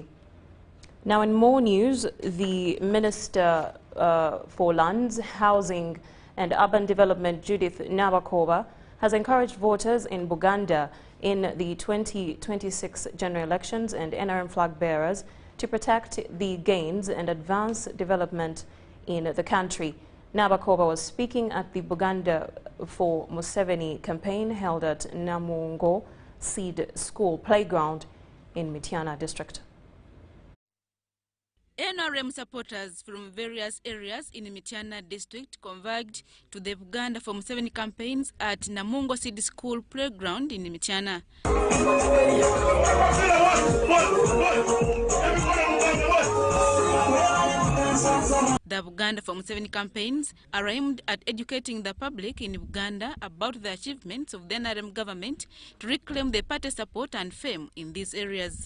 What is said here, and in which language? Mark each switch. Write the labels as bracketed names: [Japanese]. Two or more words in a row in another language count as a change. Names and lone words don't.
[English] Now, in more news, the Minister for Lands, Housing and Urban Development, Judith Nabakoba, has encouraged voters in Buganda in the 2026 general elections and NRM flag bearers to protect the gains and advance development in the country. Nabakoba was speaking at the Buganda for Museveni campaign held at Namungo Seed School Playground in Mityana district. NRM supporters from various areas in Mityana district converged to the Uganda for Museveni campaigns at Namungo Seed School playground in Mityana. The Uganda for Museveni campaigns are aimed at educating the public in Uganda about the achievements of the NRM government to reclaim the party support and fame in these areas.